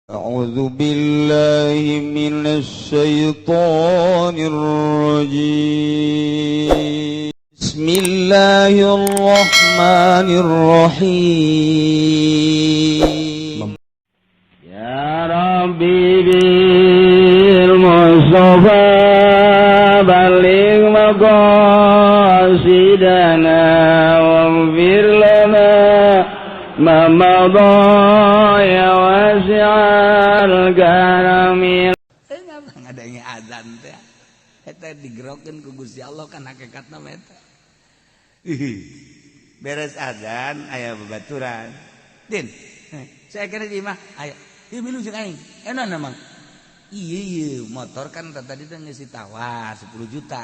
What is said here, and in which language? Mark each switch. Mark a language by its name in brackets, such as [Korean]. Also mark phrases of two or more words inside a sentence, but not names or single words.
[Arabic] أعوذ بالله من الشيطان الرجيم بسم الله الرحمن الرحيم يا ربي بالمصطفى بلغ مقاصدنا واغفر لنا ما مضى يا واسع الكرم. [Sundanese] Ngadanya azan teh eta digerokeun ku Gusti Allah kan hakikatna mah eta. Beres azan aya babaturan. Din, [Indonesian] saya kira [Sundanese] di mah aya. Ieu milu jeung aing. Enaon emang? Iya motor kan tadi teh geus ditawar 10 juta.